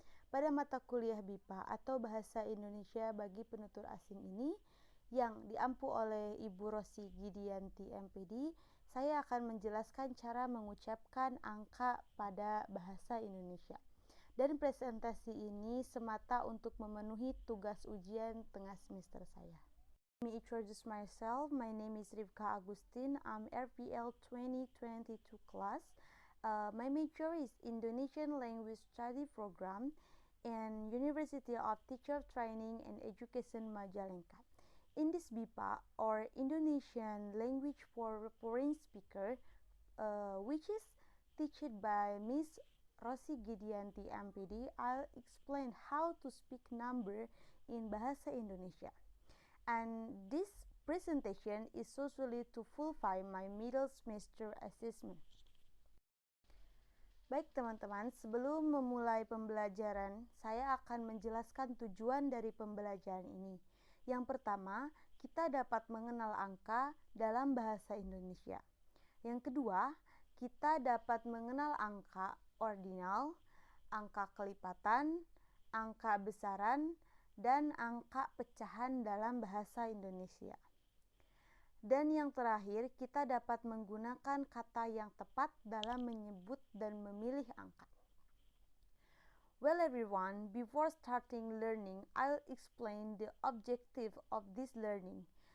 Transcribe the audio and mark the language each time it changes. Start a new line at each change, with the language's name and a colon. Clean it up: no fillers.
Indonesian: Pada mata kuliah BIPA atau Bahasa Indonesia bagi Penutur Asing ini, yang diampu oleh Ibu Rosi Gidianti MPD, saya akan menjelaskan cara mengucapkan angka pada bahasa Indonesia. Dan presentasi ini semata untuk memenuhi tugas ujian tengah semester saya.
English: Let me introduce myself. My name is Rifka Agustin. I'm RPL 2022 class. My major is Indonesian Language Study Program and University of Teacher Training and Education Majalengka. In this BIPA, or Indonesian Language for Foreign Speaker, which is taught by Miss Rosi Gidianti MPD, I'll explain how to speak number in Bahasa Indonesia. And this presentation is usually to fulfill my middle semester assessment.
Indonesian: Baik teman-teman, sebelum memulai pembelajaran, saya akan menjelaskan tujuan dari pembelajaran ini. Yang pertama, kita dapat mengenal angka dalam bahasa Indonesia. Yang kedua, kita dapat mengenal angka ordinal, angka kelipatan, angka besaran, dan angka pecahan dalam bahasa Indonesia. Dan yang terakhir, kita dapat menggunakan kata yang tepat dalam menyebut dan memilih angka.
English: Well everyone, before starting learning, I'll explain the objective of this learning.